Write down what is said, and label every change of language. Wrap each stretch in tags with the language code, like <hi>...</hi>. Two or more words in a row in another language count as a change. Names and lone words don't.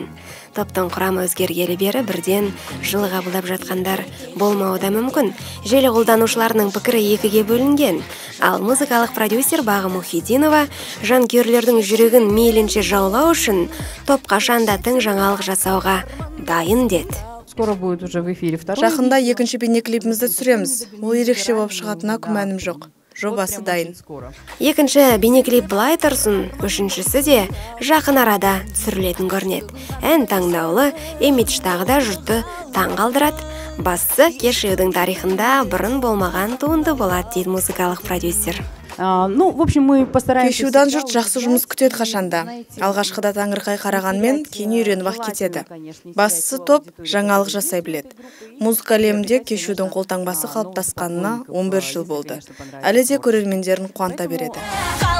<kk>Топтың құрамы өзгергелі бері бірден жылы қабылдап жатқандар болмауы да мүмкін. Желі қолданушыларының пікірі екіге бөлінген. Ал музыкалық продюсер Бағым Мұхидинова жанкүйерлердің жүрегін мейлінше жаулау үшін топ қашанда тың жаңалық жасауға дайын деді.</kk> <ru>Скоро будет уже в эфире второй.</ru> <kk>Жақында екінші бейнеклипімізді түсіреміз. Ол ерекше болып шығатынына күмәнім жоқ. Жобасы дайын. Екінші бейнеклип былай тұрсын, үшіншісі де жақын арада түсірілетін көрінеді. Ән таңдаулы, имидж тағы да жұртты таң қалдырады. Бастысы Кешьюдің тарихында бұрын болмаған туынды болады дейді музыкалық продюсер.</kk> <ru>Ну, в общем, мы постараемся...</ru> <kk>Кешьюдан жұрт жақсы жұмыс күтеді қашанда. Алғашқыда таңырқай қарағанмен кейін үйреніп кетеді. Бастысы топ жаңалық жасай біледі. Музыка әлемінде Кешьюдің қолтаңбасы қалыптасқанына 11 жыл болды. Әлі де көрермендерін қуанта береді.</kk>